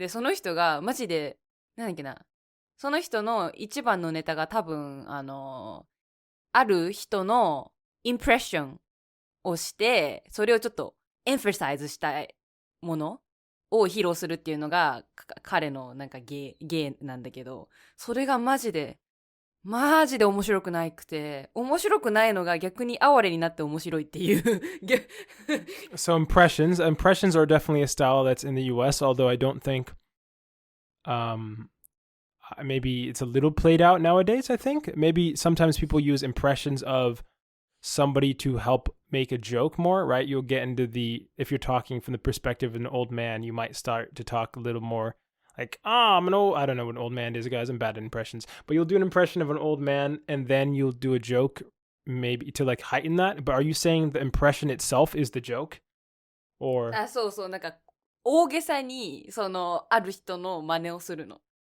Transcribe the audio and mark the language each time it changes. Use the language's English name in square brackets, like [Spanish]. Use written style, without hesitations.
[Japanese] で、その人がマジで、なんだっけな、その人の一番のネタが多分、ある人のインプレッションをして、それをちょっとエンファサイズしたいものを披露するっていうのが彼のなんか芸なんだけど、それがマジで面白くなくて、面白くないのが逆に哀れになって面白いっていう。 [English] So impressions are definitely a style that's in the US, although I don't think maybe it's a little played out nowadays. I think maybe sometimes people use impressions of somebody to help make a joke more, right? You'll get into if you're talking from the perspective of an old man, you might start to talk a little more like, I don't know what an old man is, guys. I'm bad at impressions. But you'll do an impression of an old man and then you'll do a joke maybe to like heighten that. But are you saying the impression itself is the joke? Or [Japanese] そうそう、なんか大げさにある人の真似をするの。